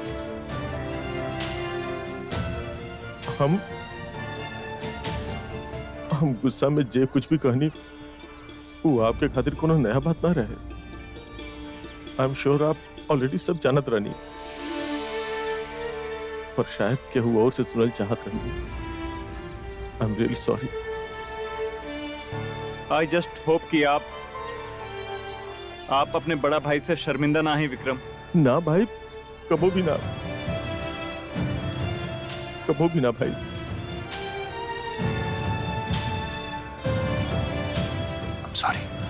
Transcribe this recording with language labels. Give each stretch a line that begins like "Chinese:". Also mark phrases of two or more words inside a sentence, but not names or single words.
Bhojpuri: हम गुस्सा में जे कुछ भी कहनी वो आपके खातिर कोनो नया बात ना रहे।
English: I am sure
Bhojpuri: आप ऑलरेडी सब जानत रहनी, पर शायद केहू और से सुनल चाहत रहनी।
English: I am really sorry. I just hope
Bhojpuri: कि आप अपने बड़ा भाई से शर्मिंदा ना ही विक्रम। ना भाई, कबो भी ना भाई। सॉरी।